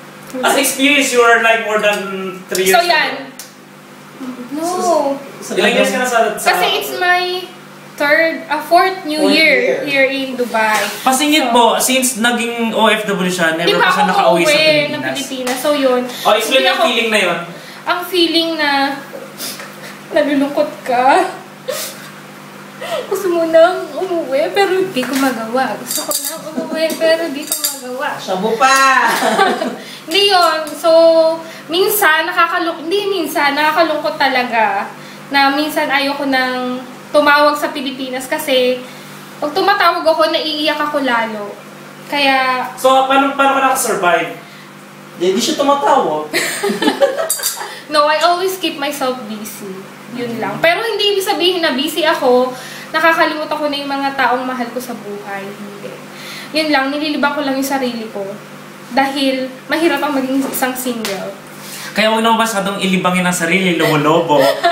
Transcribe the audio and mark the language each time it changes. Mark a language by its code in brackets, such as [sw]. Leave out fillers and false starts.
[en] As experience, you are like more than 3 years. [tl] So, yan. No. Ilang years ka na sa... [en] Kasi it's my fourth New Year here in Dubai. [tl] Pasingit po, since naging OFW siya, never Hindi pa siya nakauwi sa Pilipinas. ng Pilipinas. So, yun. Explain ang feeling na yun. Ang feeling na nalulungkot ka. Gusto mo nang umuwi, pero di ko magawa. Gusto ko nang umuwi, pero di ko magawa. Shabu pa! Hindi yun. So, minsan, nakakalungkot talaga. Na minsan ayoko nang tumawag sa Pilipinas kasi pag tumatawag ako, naiiyak ako lalo. Kaya... So, paano ka nakasurvive? Hindi siya tumatawag. [en] No, I always keep myself busy. [tl] Yun lang. Pero hindi ibig sabihin na busy ako, nakakalimutan ko na yung mga taong mahal ko sa buhay. Hindi. Yun lang, nililibang ko lang yung sarili ko. Dahil mahirap ang maging isang single. Kaya huwag naman masyadong ilibangin ang sarili, lobo-lobo.